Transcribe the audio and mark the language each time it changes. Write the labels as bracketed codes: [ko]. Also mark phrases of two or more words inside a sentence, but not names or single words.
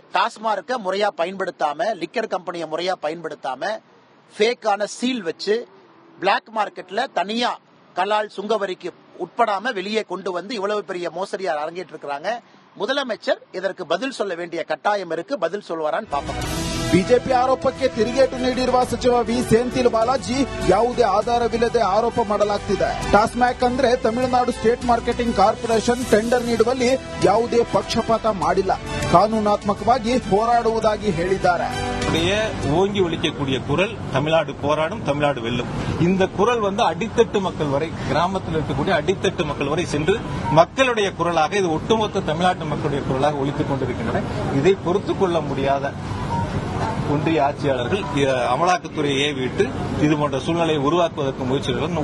[ta] டாஸ்மார்க்க முறையா பயன்படுத்தாம, லிக்கர் கம்பெனியை முறையா பயன்படுத்தாம, ஃபேக்கான சீல் வச்சு [en] black marketல [ta] தனியா கலால் சுங்கவரிக்கு உட்படாம வெளியே கொண்டு வந்து இவ்வளவு பெரிய மோசடியார் அரங்கேற்று இருக்கிறாங்க. முதலமைச்சர் இதற்கு பதில் சொல்ல வேண்டிய ಕಟ್ಟಾಯ இருக்கு. பதில் சொல்வாரான்னு ಪಾಪ. [kn] ಬಿಜೆಪಿ ಆರೋಪಕ್ಕೆ ತಿರುಗೇಟು ನೀಡಿರುವ ಸಚಿವ ವಿ ಸೆಂಥಿಲ್ ಬಾಲಾಜಿ ಯಾವುದೇ ಆಧಾರವಿಲ್ಲದೆ ಆರೋಪ ಮಾಡಲಾಗುತ್ತಿದೆ. ಟಾಸ್ಮ್ಯಾಕ್ ಅಂದ್ರೆ ತಮಿಳುನಾಡು ಸ್ಟೇಟ್ ಮಾರ್ಕೆಟಿಂಗ್ ಕಾರ್ಪೊರೇಷನ್ ಟೆಂಡರ್ ನೀಡುವಲ್ಲಿ ಯಾವುದೇ ಪಕ್ಷಪಾತ ಮಾಡಿಲ್ಲ, ಕಾನೂನಾತ್ಮಕವಾಗಿ ಹೋರಾಡುವುದಾಗಿ ಹೇಳಿದ್ದಾರೆ. [ta] ஓங்கி ஒலிக்கக்கூடிய குரல் தமிழ்நாடு போராடும், தமிழ்நாடு வெல்லும். இந்த குரல் வந்து அடித்தட்டு மக்கள் வரை, கிராமத்தில் இருக்கக்கூடிய அடித்தட்டு மக்கள் வரை சென்று மக்களுடைய குரலாக, இது ஒட்டுமொத்த தமிழ்நாட்டு மக்களுடைய குரலாக ஒலித்துக் கொண்டிருக்கின்றன. இதை பொறுத்துக் கொள்ள முடியாத ஒன்றிய ஆட்சியாளர்கள் அமலாக்கத்துறையை விட்டு இது போன்ற சூழ்நிலையை உருவாக்குவதற்கு முயற்சிகள்.